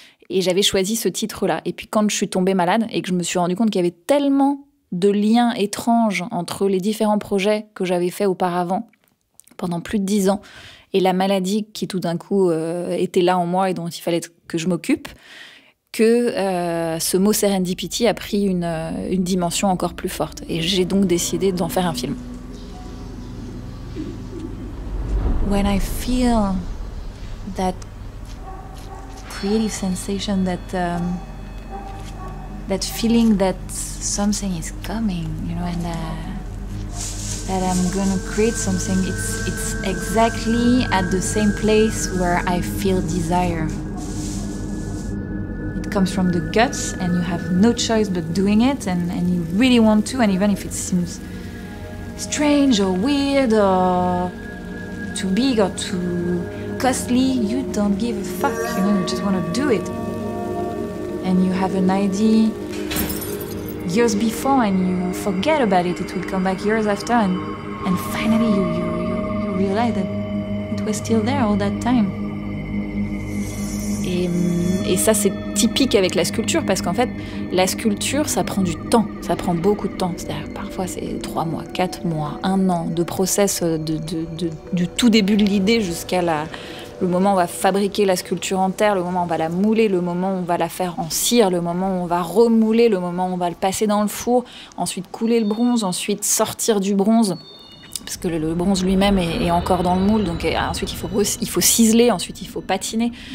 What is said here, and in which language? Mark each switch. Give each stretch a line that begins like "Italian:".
French: Et j'avais choisi ce titre-là. Et puis quand je suis tombée malade et que je me suis rendu compte qu'il y avait tellement de liens étranges entre les différents projets que j'avais faits auparavant, pendant plus de 10 ans, et la maladie qui tout d'un coup était là en moi et dont il fallait que je m'occupe, que ce mot serendipity a pris une dimension encore plus forte. Et j'ai donc décidé d'en faire un film.
English: When I feel that creative sensation, that feeling that something is coming, and that I'm gonna create something, it's exactly at the same place where I feel desire. It comes from the guts, and you have no choice but doing it, and you really want to, and even if it seems strange or weird or too big or too costly, you don't give a fuck, you just want to do it. And you have an idea years before and you forget about it. It will come back years after, and finally you realize that it was still there all that time.
French: Et ça, c'est typique avec la sculpture, parce qu'en fait, la sculpture, ça prend du temps, ça prend beaucoup de temps. C'est-à-dire, parfois, c'est 3 mois, 4 mois, 1 an de process du tout début de l'idée jusqu'à le moment où on va fabriquer la sculpture en terre, le moment où on va la mouler, le moment où on va la faire en cire, le moment où on va remouler, le moment où on va le passer dans le four, ensuite couler le bronze, ensuite sortir du bronze, parce que le bronze lui-même est encore dans le moule, donc ensuite il faut ciseler, ensuite il faut patiner.